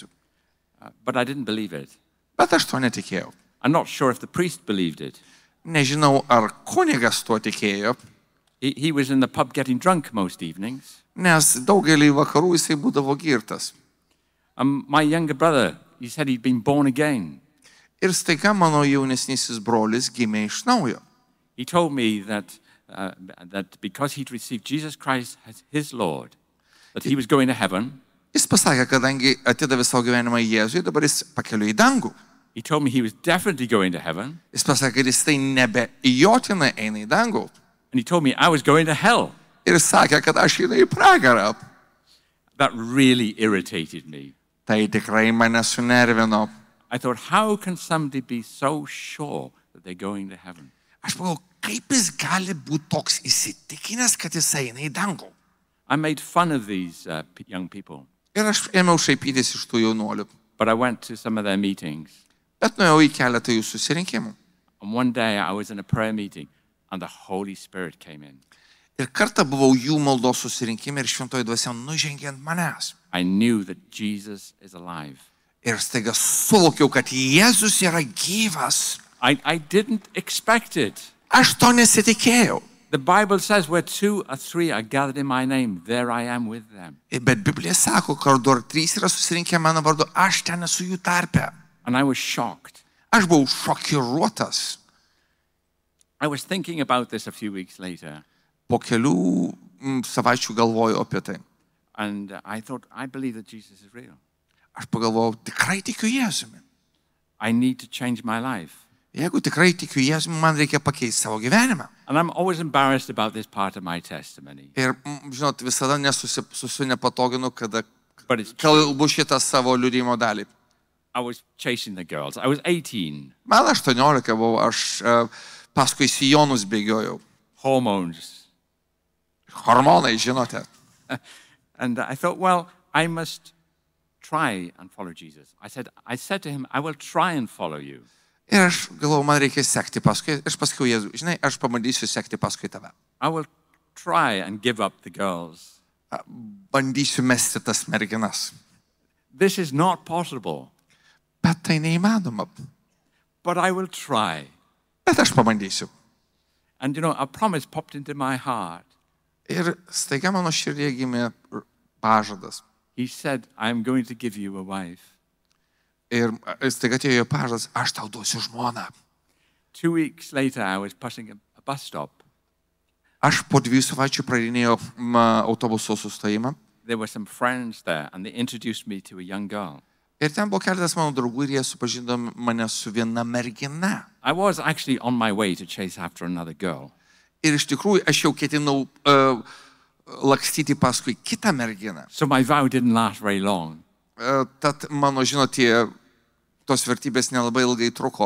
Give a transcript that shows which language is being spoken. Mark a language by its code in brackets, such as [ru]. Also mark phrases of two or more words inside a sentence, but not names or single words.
[en] But I didn't believe it. [lt] Bet aš to netikėjau. [en] I'm not sure if the priest believed it. [lt] Nežinau, ar kunigas to tikėjo, [en] He was in the pub getting drunk most evenings. [lt] nes daugelį vakarų jisai būdavo girtas. [en] My younger brother, he said he'd been born again. [lt] Ir staiga mano jaunesnysis brolis gimė iš naujo. [en] He told me that because he'd received Jesus Christ as his Lord, that he was going to heaven. [lt] Jis pasakė, kadangi atidavė savo gyvenimą Jėzui, dabar jis pakeliu į dangų. [en] He told me he was definitely going to heaven. [lt] Jis pasakė, kad jis tai nebejotinai eina į dangų. [en] And he told me I was going to hell. [lt] Ir sakė, kad aš einu į pragarą. [en] That really irritated me. [lt] Tai tikrai mane sunervino. [en] I thought, how can somebody be so sure that they're going to heaven? [lt] Aš pagalvojau, kaip jis gali būti toks įsitikinęs, kad jis eina į dangų. [en] I made fun of these young people, [lt] Ir aš ėmiau šaipytis iš tų jaunuolių. [en] but I went to some of their meetings. [lt] Bet nuėjau į keletą jų susirinkimų. [en] And one day I was in a prayer meeting and the Holy Spirit came in. [lt] Ir kartą buvau jų maldos susirinkime ir šventoji dvasia nužengė ant manęs. [en] I knew that Jesus is alive. [lt] Ir staiga suvokiau, kad Jėzus yra gyvas. [en] I didn't expect it. [lt] Aš to nesitikėjau. [en] The Bible says where 2 or 3 are gathered in my name, there I am with them. [lt] Bet Biblija sako, kad ar 3 yra susirinkę mano vardu, aš ten esu jų tarpe. [en] And I was shocked. [lt] Aš buvau šokiruotas. [en] I was thinking about this a few weeks later. [lt] Po kelių savaičių galvojau apie tai. [en] And I thought, I believe that Jesus is real. [lt] Aš pagalvojau, tikrai tikiu Jėzumi. [en] I need to change my life. [lt] Jeigu tikrai tikiu Jėzumi, man reikia pakeisti savo gyvenimą. [en] And I'm always embarrassed about this part of my testimony. [lt] Ir, žinot, visada nesusipatoginu, kada [en] But it's true. [lt] kalbu šitą savo liudijimo dalį. [en] I was chasing the girls. I was 18. [lt] Man 18 buvo, aš paskui sijonus bėgiojau. [en] Hormones. [lt] Hormonai, žinote. [en] And I thought, well, I must try and follow Jesus. I said to him, I will try and follow you. [lt] Ir aš galvoju, man reikia sekti paskui. Aš pasakiau Jėzui, žinai, aš pabandysiu sekti paskui tave. [en] I will try and give up the girls. [lt] Bandysiu mesti tas merginas. [en] This is not possible, [lt] Bet tai neįmanoma. [en] but I will try. [lt] Bet aš pabandysiu. [en] And you know, a promise popped into my heart. [lt] Ir staiga mano širdie gimė pažadas. [en] He said, I'm going to give you a wife. [lt] Ir staiga atėjo pažadas, aš tau duosiu žmoną. [en] 2 weeks later, I was passing a bus stop. [lt] Aš po 2 savaičių praeidinėjau autobuso sustojimą. [en] There were some friends there, and they introduced me to a young girl. [lt] Ir ten buvo keletas mano draugų ir jie supažindino mane su viena mergina. [en] I was actually on my way to chase after another girl. [lt] Ir iš tikrųjų aš jau ketinau lakstyti paskui kitą merginą. [en] So my vow didn't last very long. [lt] Tad mano, žinote, tos vertybės nelabai ilgai truko.